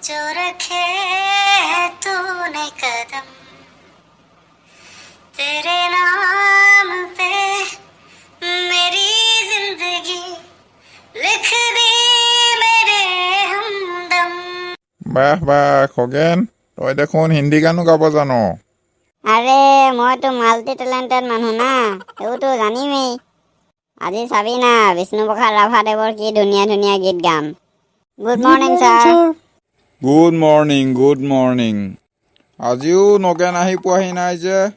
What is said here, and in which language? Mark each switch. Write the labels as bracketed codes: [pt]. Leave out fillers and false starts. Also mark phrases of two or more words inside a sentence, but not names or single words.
[hi] रखे हैं तूने कदम तेरे नाम पे मेरी जिंदगी लिख दी मेरे हमदम। [as] বাহ বাহ খগেন, তই দেখোন হিন্দী গানো গাব জানো। আরে মইতো [en] multi talented [as] মানুহ না, সেইবোৰতো জানিমেই। আজি চাবি না বিষ্ণুপ্ৰসাদ ৰাভাদেৱৰ কি ধুনীয়া ধুনীয়া গীত গাম। [en] good morning sir. good morning. [as] আজিও নগেন আহি পোৱাহি নাই যে।